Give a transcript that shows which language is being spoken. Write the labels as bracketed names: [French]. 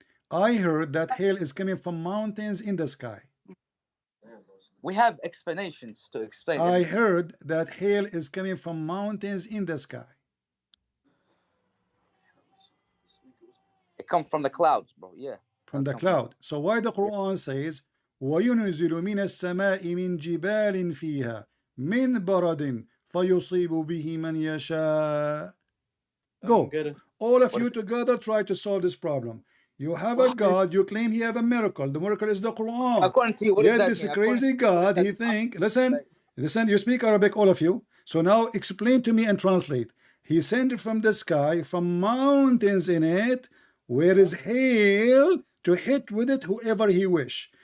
[English] I heard that hail is coming from mountains in the sky. We have explanations to explain. I heard that hail is coming from mountains in the sky. It comes from the clouds, bro. Yeah. From the cloud. So why the Quran says [Arabic] وَيُنْزِلُ مِنَ السَّمَاءِ مِنْ جِبَالٍ فِيهَا مِنْ بَرَدٍ فَيُصِيبُ بِهِ مَنْ يَشَاءُ. [English] Go. All of you together try to solve this problem. You have a God, you claim he have a miracle. The miracle is the Quran. According to you, what Yet is that this crazy God, he think, listen, you speak Arabic, all of you. So now explain to me and translate. He sent from the sky, from mountains in it, where is hail to hit with it whoever he wish.